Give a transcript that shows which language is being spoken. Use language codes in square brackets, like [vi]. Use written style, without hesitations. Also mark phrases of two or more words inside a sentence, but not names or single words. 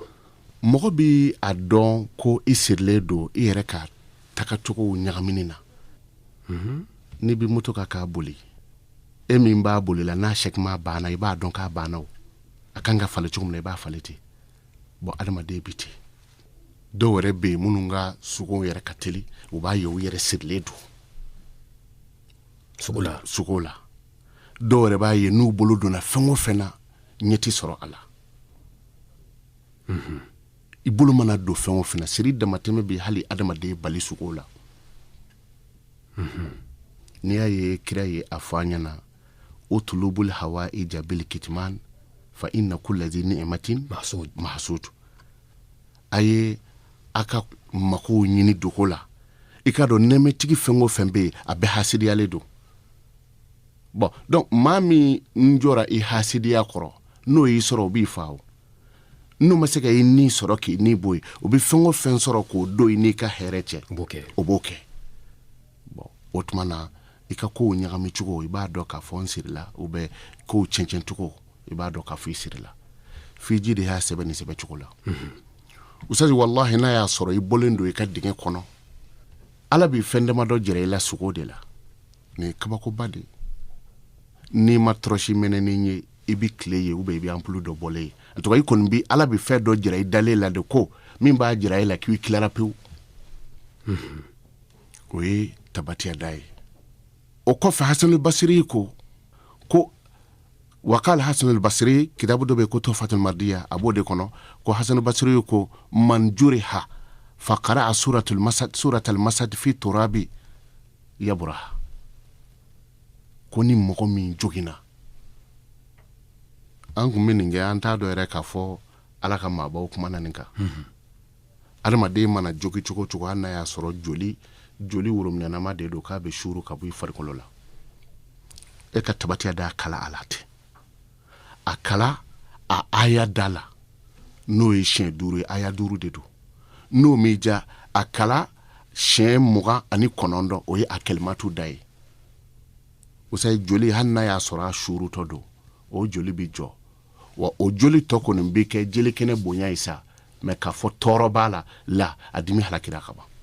[bm] mɔgɔ bi a dɔn ko i sirilen don i yɛrɛ ka tagacogo ɲagamini na n'i bi moto ka k'a boli e min b'a bolila n'a chèquement banna i b'a dɔn k'a banna a kan ka falen cogo min na i b'a falen ten bon adamaden bi ten dɔw yɛrɛ bɛ yen minnu ka sogo yɛrɛ ka teli u b'a ye u yɛrɛ sirilen don sogo la dɔw yɛrɛ b'a ye n'u bolo donna fɛn o fɛn na ɲɛ ti sɔrɔ a la i bolo mana don fɛn o fɛn na siri damatɛmɛ bɛ hali adamaden bali sogo la n'i y'a ye kira ye a fɔ an ɲɛna [ar] اطلبوا الحوائج بالكتمان فإن كل ذي نعمة محسود [bm] aye aka mako ɲini dogo la i ka dɔn nɛmɛtigi fɛn o fɛn bɛ yen a bɛ hasidiyalen don [fr] bon donc [bm] maa min n jɔra i hasidiya kɔrɔ n'o y'i sɔrɔ o b'i fa o n'o ma se ka i ni sɔrɔ k'i ni bɔ yen o bɛ fɛn o fɛn sɔrɔ k'o don i n'i ka hɛrɛ cɛ o b'o kɛ bon o tuma na i ka kow ɲagami cogo i b'a dɔn k'a fɔ n sirila [fr] ou bien [bm] kow cɛncɛn cogo i b'a dɔn k'a fɔ i sirila fiji de y'a sɛbɛn nin sɛbɛn cogo la usazi wallahi n'a y'a sɔrɔ i bɔlen don i ka dingɛ kɔnɔ ala b'i fɛn dama dɔ jɛra i la sogo de la nin kabakoba de n'i ma tɔrɔsi mɛnɛni ye i bi tile ye [fr] ou bien [bm] i bi ampulu dɔ bɔlen ye [fr] en tout cas [bm] i kɔni bi ala bi fɛn dɔ jɛra i dalen la de ko min b'a jɛra i la k'i tilara pewu o ye tabatiya da ye o kɔfɛ Hasan al-Basri ko wakal Hasan al-Basri kitabu dɔ bɛ ko Tuhfatul Mardiya a b'o de kɔnɔ ko Hasan al-Basri ko [ar] من جرح فقرأ سورة المسد في تراب يبرأ [bm] ko ni mɔgɔ min jogina an kun bɛ nin kɛ an t'a dɔn yɛrɛ k'a fɔ ala ka maabaw kumana nin kan adamaden mana jogi cogo cogo hali n'a y'a sɔrɔ joli worominɛnama de don k'a bɛ suru ka bɔ i farikolo la e ka tabatiya da kala ala ten a kala a aya da la n'o ye siɲɛ 5 ye aya 5 de don n'o m'i ja a kala siɲɛ 29 o ye a kalimatu da ye o sayi joli hali n'a y'a sɔrɔ a surutɔ don o joli bi jɔ wa o joli tɔ kɔni bɛ kɛ jelikɛnɛ bonya ye sa mais k'a fɔ tɔɔrɔ b'a la a dimi halakira ka ban